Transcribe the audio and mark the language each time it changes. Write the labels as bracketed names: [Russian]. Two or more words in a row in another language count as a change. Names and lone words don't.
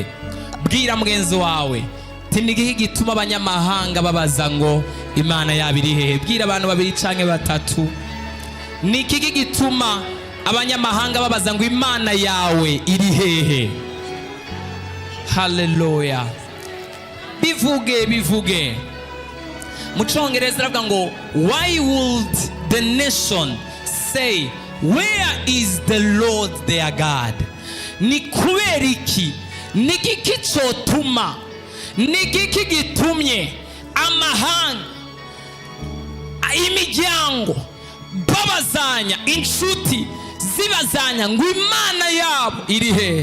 [Rundi] Bwira mugenzi wawe ti nigiki gituma abanyamahanga babaza ngo Imana yabo iri hehe? Bwira abantu babiri canke batatu. Nikiki gituma abanyamahanga babaza ngo Imana yawe iri hehe? [English] Hallelujah. [Rundi] Bivuge mu Congereza aravuga ngo [English] why would the nation say where is the Lord their God? [Rundi] Ni kubera iki? Nigiki cotuma? Nigiki gitumye amahanga imiryango babazanya, inshuti zibazanya ngo Imana yabo iri he?